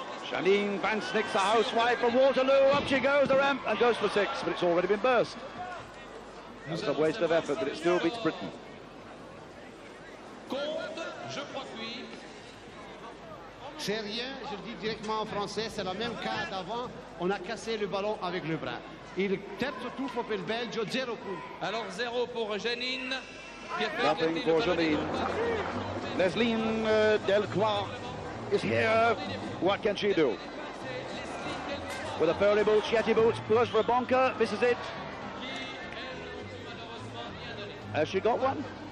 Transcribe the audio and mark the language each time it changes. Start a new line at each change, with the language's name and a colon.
English: Janine Van Snick's a housewife from Waterloo. Up she goes the ramp and goes for 6, but it's already been burst. That's a waste of effort, but it still beats Britain.
French: C'est rien, je le dis directement en français, c'est le même cas d'avant, on a cassé le ballon avec le bras.
Italian: Il terzo tuffo per il Belgio, 0 punti.
French: Alors 0 pour Janine.
English: Nothing for Janine. Lesline Delcroix is here. What can she do? With a pearly boot, Yeti boots, goes for a bonker, misses it. Has she got one?